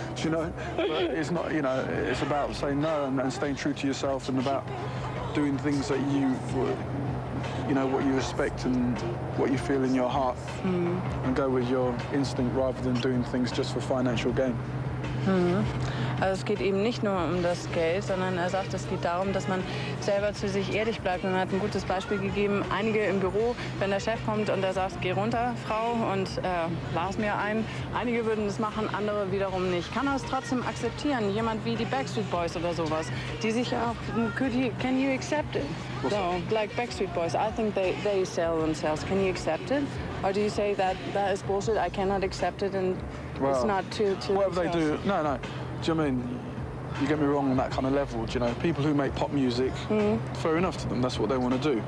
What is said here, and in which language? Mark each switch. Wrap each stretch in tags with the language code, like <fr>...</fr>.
<en>You know, but it's not. You know, it's about saying no and staying true to yourself, and about doing things that you know, what you respect and what you feel in your heart, and go with your instinct rather than doing things just for financial gain.</en> <de>Also es geht eben nicht nur um das Geld, sondern er sagt, es geht darum, dass man selber zu sich ehrlich bleibt. Und er hat ein gutes Beispiel gegeben. Einige im Büro, wenn der Chef kommt und er sagt, geh runter, Frau, und blas mir ein. Einige würden das machen, andere wiederum nicht. Kann er es trotzdem akzeptieren? Jemand wie die Backstreet Boys oder sowas, die sich auch,</de> <en>can you accept it? So, like Backstreet Boys, I think they sell themselves. Can you accept it? Or do you say that is bullshit, I cannot accept it, and it's not to whatever they do, no. Do you know what I mean? You get me wrong on that kind of level, do you know? People who make pop music, fair enough to them, that's what they want to do.</en>